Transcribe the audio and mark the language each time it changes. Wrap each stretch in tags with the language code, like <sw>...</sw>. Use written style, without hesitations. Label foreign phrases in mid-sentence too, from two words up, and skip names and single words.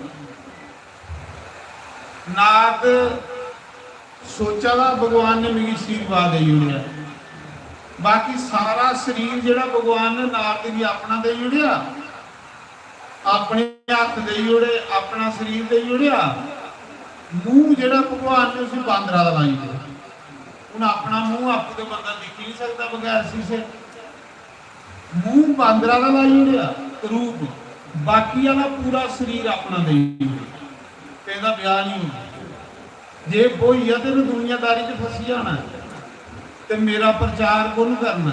<pa>ਨਾਰਦ ਸੋਚਾ ਦਾ ਭਗਵਾਨ ਨੇ ਮੇਰੀ ਆਸ਼ੀਰਵਾਦ ਦੇ ਜੁੜਿਆ, ਬਾਕੀ ਸਾਰਾ ਸ਼ਰੀਰ ਜਿਹੜਾ ਭਗਵਾਨ ਨੇ ਨਾਰਦ ਜੀ ਅਪਣਾ ਦੇ ਜੁੜਿਆ, ਅਪਣੇ ਹੱਥ ਦੇ ਜੁੜੇ, ਅਪਣਾ ਸ਼ਰੀਰ ਦੇ ਜੁੜਿਆ, ਮੂੰਹ ਜਿਹੜਾ ਭਗਵਾਨ ਨੇ ਉਸ ਬਾਂਦਰਾ ਦਾ ਲਾਈ ਦੇ। ਹੁਣ ਆਪਣਾ ਮੂੰਹ ਆਪੂ ਦੇ ਬੰਦਾ ਦਿਖ ਨਹੀਂ ਸਕਦਾ ਬਗੈਰ ਸ਼ੀਸ਼ੇ। ਮੂੰਹ ਬਾਂਦਰਾ ਦਾ ਲਾਈ ਹੋਇਆ ਰੂਪ, ਬਾਕੀ ਵਾਲਾ ਪੂਰਾ ਸਰੀਰ ਆਪਣਾ ਦੇਈ ਤੇ ਇਹਦਾ ਵਿਆਹ ਨਹੀਂ ਹੁੰਦਾ। ਜੇ ਬੋਈਆ ਤੇ ਦੁਨੀਆਦਾਰੀ 'ਚ ਫਸੀ ਜਾਣਾ ਤੇ ਮੇਰਾ ਪ੍ਰਚਾਰ ਕੌਣ ਕਰਨਾ?</pa>